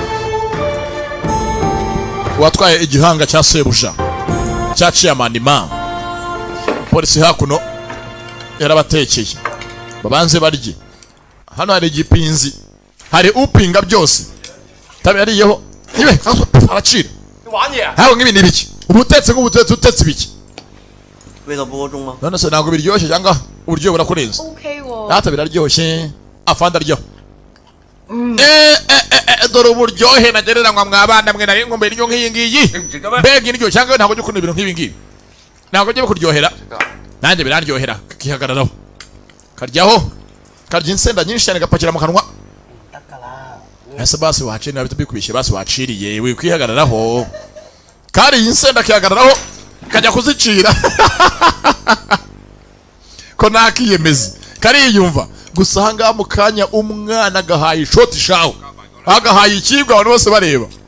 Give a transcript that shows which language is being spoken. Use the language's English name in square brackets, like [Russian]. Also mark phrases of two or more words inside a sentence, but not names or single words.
[Kinyarwanda] watwaye igihanga cya sebuja cyaciye amanima polisi hakuno yarabatekeye babanze barye hano hari igipinzi hari upinga byose tabariyeho ibe aracira [Cantonese] 玩嘢啊！ [Kinyarwanda] hawo nk'ibi nibiki ubutetse utetse ibiki [Cantonese] 味道不够重吗？ [Kinyarwanda] none se ntabwo biryoshye cyangwa uburyo burakurenza [Cantonese] OK 喎。 [Kinyarwanda] data biraryoshye afanda ryo dore uburyohe nagereranywa mwabana mwe nari ngombe iryo nk'iyi ngiyi mbega indyo cyangwa ntabwo ujya ukunda ibintu nk'ibi ngibi ntabwo ujya bikuryohera nanjye biraryohera kihagararaho karyaho karya insenda nyinshi cyane gapakira mu kanwa ese basi waciriye nabyo bikubishye basi waciriye wikwihagararaho kari iyi insenda kihagararaho kajya kuzicira ko nakiyemeza kariyumva gusa ahangaha mu kanya umwana agahaye ishoti shawe agahaye ikibwa abantu bose bareba